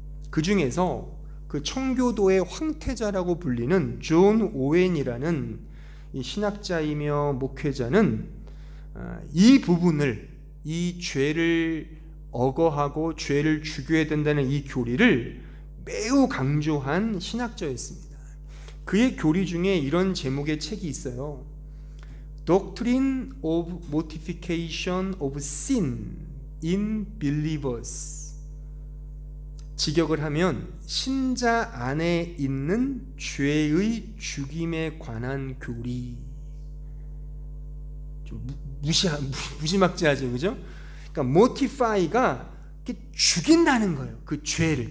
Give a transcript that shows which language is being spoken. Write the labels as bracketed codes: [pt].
[ko] 그 중에서 그 청교도의 황태자라고 불리는 존 오웬이라는 이 신학자이며 목회자는 이 부분을, 이 죄를 억어하고 죄를 죽여야 된다는 이 교리를 매우 강조한 신학자였습니다. 그의 교리 중에 이런 제목의 책이 있어요. [en] Doctrine of Mortification of Sin in Believers. [ko] 직역을 하면 신자 안에 있는 죄의 죽임에 관한 교리. 좀 무지막지하죠, 그죠? 그러니까 mortify가 죽인다는 거예요, 그 죄를.